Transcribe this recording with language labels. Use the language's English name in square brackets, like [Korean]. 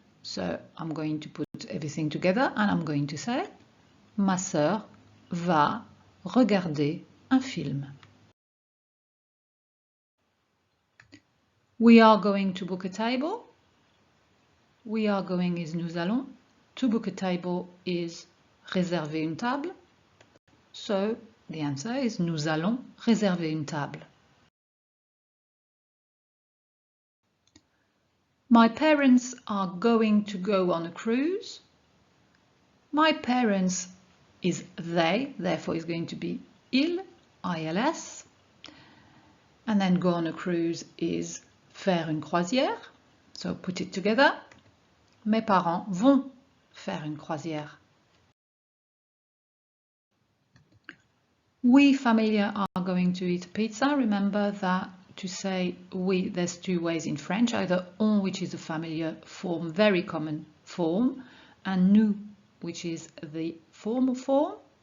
[English] So I'm going to put everything together and I'm going to say [French] Ma sœur va regarder un film. [English] We are going to book a table. We are going is [French] nous allons. [English] To book a table is [French] réserver une table. [English] So the answer is [French] nous allons réserver une table. [English] My parents are going to go on a cruise. My parents is they, therefore it's going to be ils, ILS. And then go on a cruise is [French] faire une croisière. [English] So put it together. [French] Mes parents vont faire une croisière. [English] We family are going to eat pizza. Remember that to say we, there's two ways in French, either on, which is a familiar form, very common form, and nous, which is the formal form.